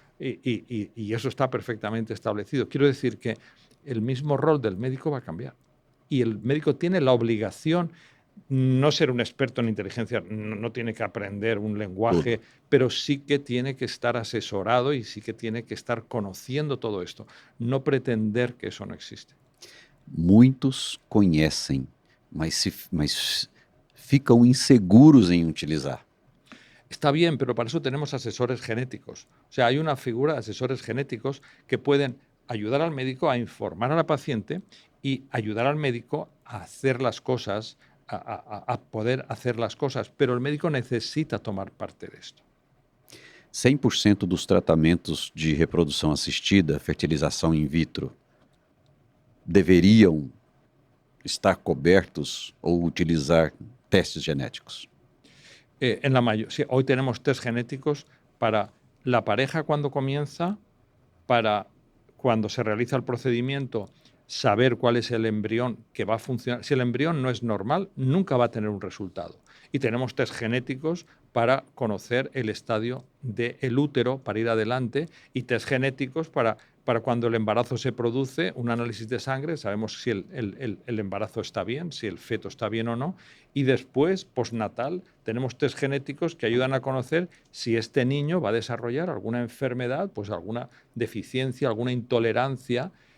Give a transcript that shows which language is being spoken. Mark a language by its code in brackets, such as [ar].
[es] Y eso está perfectamente establecido. Quiero decir que el mismo rol del médico va a cambiar. Y el médico tiene la obligación, no ser un experto en inteligencia, no tiene que aprender un lenguaje, pero sí que tiene que estar asesorado y sí que tiene que estar conociendo todo esto. No pretender que eso no existe. [pt] Muitos conhecem, mas ficam inseguros em utilizar. [es] Está bien, pero para eso tenemos asesores genéticos. O sea, hay una figura de asesores genéticos que pueden ayudar al médico a informar a la paciente y ayudar al médico a hacer las cosas, a poder hacer las cosas. Pero el médico necesita tomar parte de esto. [pt] 100% dos tratamentos de reprodução assistida, fertilização in vitro, deveriam estar cobertos ou utilizar testes genéticos. [es] Sí, hoy tenemos test genéticos para la pareja cuando comienza, para cuando se realiza el procedimiento, saber cuál es el embrión que va a funcionar. Si el embrión no es normal, nunca va a tener un resultado. Y tenemos test genéticos para conocer el estadio del útero, para ir adelante, y test genéticos para cuando el embarazo se produce, un análisis de sangre, sabemos si el embarazo está bien, si el feto está bien o no, y después, postnatal, tenemos test genéticos que ayudan a conocer si este niño va a desarrollar alguna enfermedad, pues alguna deficiencia, alguna intolerancia.